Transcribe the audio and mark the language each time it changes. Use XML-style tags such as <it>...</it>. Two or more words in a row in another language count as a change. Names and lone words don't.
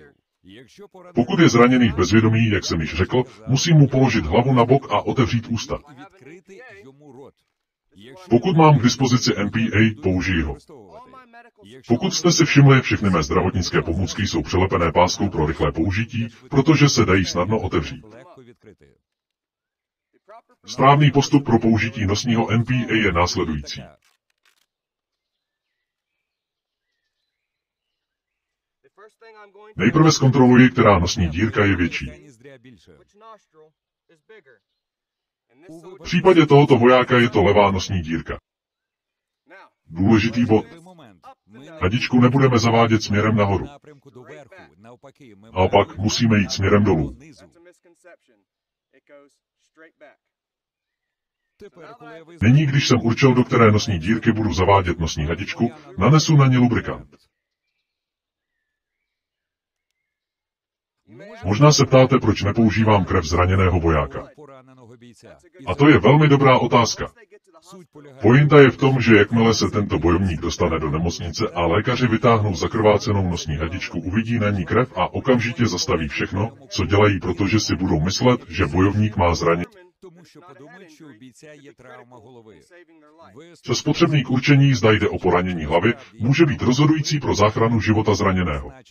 <uk>Якщо поранений</uk> <cs>Pokud je zraněný v bezvědomí, jak jsem již řekl, musím mu položit hlavu na bok a otevřít ústa.</cs> <uk>відкрити йому рот. Якщо</uk> <cs>Pokud mám k dispozici NPA, použiji ho.</cs> <uk>використовувати.</uk> <cs>Pokud jste si všimli, všechny mé zdravotnické pomůcky jsou přilepené páskou pro rychlé použití, protože se dají snadno otevřít.</cs> <uk>легко відкрити.</uk> <cs>Správný postup pro použití nosního NPA je následující. Nejprve zkontroluji, která nosní dírka je větší.</cs> <uk>Де ніздря більше.</uk> <cs>V případě tohoto vojáka je to levá nosní dírka. Důležitý bod.</cs> <uk>Важливий момент. Ми</uk> <cs>Hadičku nebudeme zavádět směrem nahoru.</cs> <uk>напрямку до верху. Навпаки, ми</uk> <cs>Naopak musíme jít směrem dolů.</cs> <uk>донизу. Тепер, коли я визнаю,</uk> <cs>Nyní, když jsem určil, do které nosní dírky budu zavádět nosní hadičku, nanesu na ní lubrikant. Možná se ptáte, proč nepoužívám krev zraněného vojáka.</cs> <uk>пораненого бійця.</uk> <cs>A to je velmi dobrá otázka. Pointa je v tom, že jakmile se tento bojovník dostane do nemocnice a lékaři vytáhnou zakrvácenou nosní hadičku, uvidí na ní krev a okamžitě zastaví všechno, co dělají, protože si budou myslet, že bojovník má zranění. Čas potřebný k určení, zda jde o poranění hlavy, může být rozhodující pro záchranu života zraněného.</cs>